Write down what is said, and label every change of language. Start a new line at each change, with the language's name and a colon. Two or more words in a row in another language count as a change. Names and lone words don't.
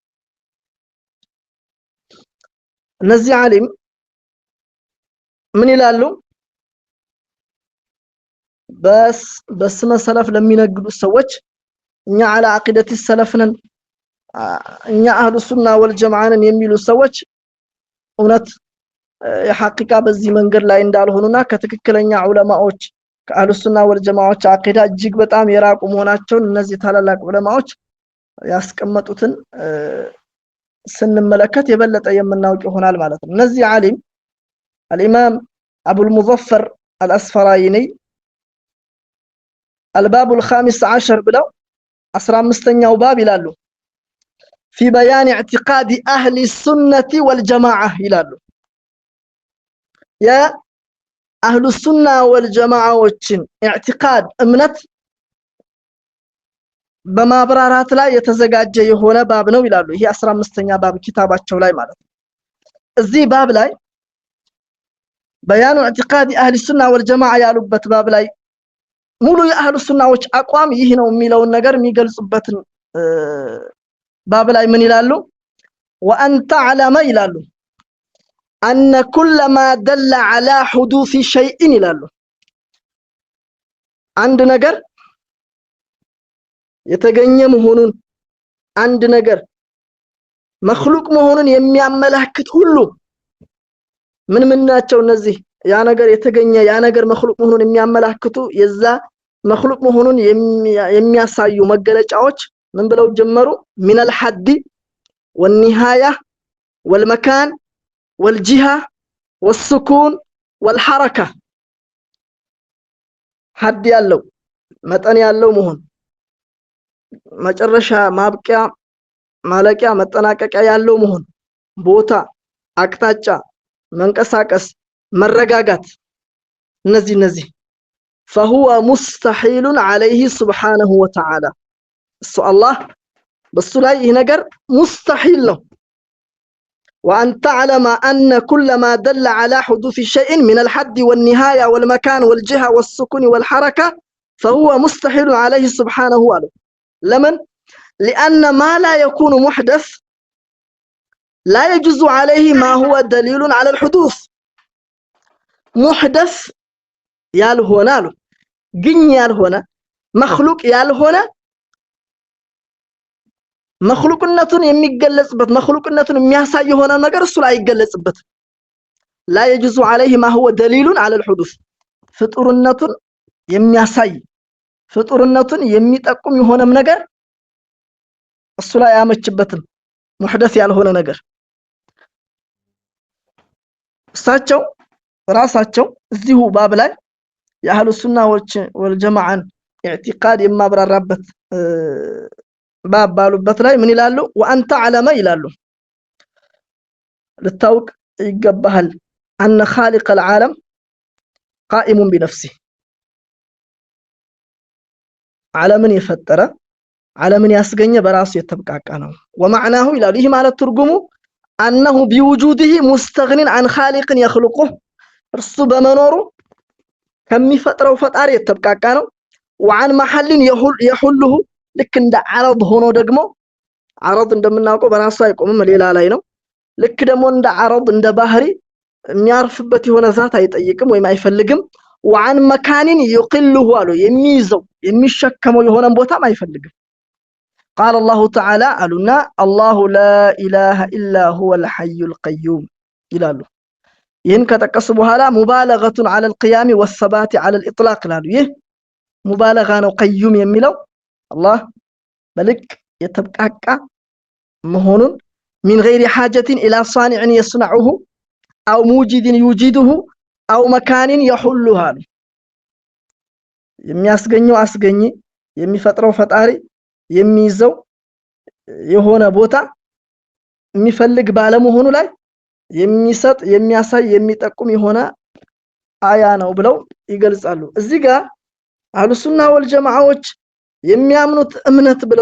Amharic: እነዚህ ዓሊም ምን ይላሉ በስመ ሰለፍ ለሚነግዱ ሰዎች እኛ
Arabic: على عقيدة السلفنا
Amharic: እኛ
Arabic: أهل السنة والجماعة
Amharic: የሚሉ ሰዎች እውነት የሐቂቃ በዚህ መንገድ ላይ እንዳልሆኑና ከትክክለኛ ዑለማዎች
Arabic: أهل السنة والجماعة
Amharic: አቂዳ እጅግ በጣም የራቁ መሆናቸውን እነዚህ ታላላቅ ዑለማዎች ያስቀመጡትን ስንመለከት የበለጠ የምናውቅ ይሆናል ማለት ነው እነዚህ ዓሊም
Arabic: الإمام أبو المظفر الأسفرايني الباب الخامس عشر بلو
Amharic: 15ኛው باب ይላሉ
Arabic: في بيان اعتقاد أهل السنة والجماعة
Amharic: ይላሉ
Arabic: يا أهل السنة والجماعة وچن اعتقاد
Amharic: እምነት በማብራራት ላይ የተዘጋጀ የሆነ ባብ ነው ይላሉ ይሄ 15ኛ ባብ ኪታባቸው ላይ ማለት ነው እዚህ ባብ ላይ
Arabic: بيان اعتقاد أهل السنة والجماعة
Amharic: ያሉበት ባብ ላይ ሙሉ የአህሉ ሱናዎች አቋም ይህ ነው የሚለውን ነገር የሚገልጹበትን ባብ ላይ ምን ይላሉ
Arabic: وأن تعلم
Amharic: ይላሉ
Arabic: أن كل ما دل على حدوث شيء
Amharic: ይላሉ አንድ ነገር የተገኘ መሆኑን አንድ ነገር መخلوق መሆኑን የሚያመላክት ሁሉ ምን ናቸው እነዚህ ያ ነገር የተገኘ ያ ነገር መخلوق መሆኑን የሚያመላክቱ የዛ መخلوق መሆኑን የሚያሳዩ መገለጫዎች ምን ብለው ጀመሩ
Arabic: من الحد والنهاية والمكان والجهة والسكون والحركة
Amharic: حد ያለው መጠን ያለው መሆን መጨረሻ ማብቂያ ማለቂያ መጠናቀቂያ ያለው መሆን ቦታ አቅጣጫ መንቀሳቀስ መረጋጋት እነዚህ
Arabic: فهو مستحيل عليه سبحانه وتعالى الله بس
Amharic: ላይ ይሄ ነገር
Arabic: مستحيل ነው وأن تعلم أن كل ما دل على حدوث شيء من الحد والنهاية والمكان والجهة والسكون والحركة فهو مستحيل عليه سبحانه وتعالى لمن لأن ما لا يكون محدث لا يجوز عليه ما هو دليل على الحدوث
Amharic: محدث ያልሆነ ግን ያልሆነ مخلوق ያልሆነ مخلوقነቱን የሚገለጽበት مخلوقነቱን የሚያሳይ የሆነ ነገር እሱ ላይ ይገለጽበት
Arabic: لا يجوز عليه ما هو دليل على الحدوث
Amharic: ፍጡርነቱን የሚያሳይ ፍጡርነቱን የሚጠቁም የሆነም ነገር እሱ ላይ ያመችበትም محدث ያልሆነ ነገር እሳቸው ራሳቸው እዚሁ ባብ ላይ
Arabic: أهل السنة والجماعة
Amharic: ኢዕቲቃድ የማብራራበት ባባሉበት ላይ ምን ይላሉ?
Arabic: وأن تعلم
Amharic: ይላሉ ልታውቅ ይገባሃል
Arabic: أن خالق العالم قائم بنفسه
Amharic: ዓለምን የፈጠረ ዓለምን ያስገኘ በራሱ የተብቃቃ ነው። ወማዕናሁ ይላሉ ይህ ማለት ትርጉሙ
Arabic: أنه بوجوده مستغن عن خالق يخلقه
Amharic: እርሱ በመኖሩ ከሚፈጥረው ፈጣሪ የተብቃቃ ነው።
Arabic: وعن محل يحله
Amharic: ልክ እንደ ዓረድ ሆኖ ደግሞ ዓረድ እንደምናውቀው በራሱ አይቆምም ሌላ ላይ ነው። ልክ ደግሞ እንደ ዓረድ እንደ ባህሪ የሚያርፍበት የሆነ ዛት አይጠይቅም ወይም አይፈልግም።
Arabic: وعن مكان يقله
Amharic: አሉ
Arabic: የሚይዘው የሚሸከመው የሆነ ቦታም አይፈልግም። قال الله تعالى ألنا الله لا إله إلا هو الحي القيوم
Amharic: ይላሉ። ይህን ከተቀሱ በኋላ
Arabic: ሙባለغة على القيام والثبات على الإطلاق
Amharic: ይላሉ። ይህ ሙባለغ ነው ቀዩም የሚለው አላህ በልክ የተብቃቃ መሆኑን
Arabic: من غير حاجة إلى صانع يصنعه أو موجد يوجده أو مكان يحلها
Amharic: የሚያስገኘው አስገኝ የሚፈጥረው ፈጣሪ የሚይዘው የሆነ ቦታ የሚፈልግ ባለመሆኑ ላይ የሚሰጥ የሚያሳይ የሚጠቁም የሆነ አያ ነው ብለው ይገልጻሉ። እዚህ ጋር አህሉ ሱና ወልጀማዓዎች የሚያምኑት እምነት ብለው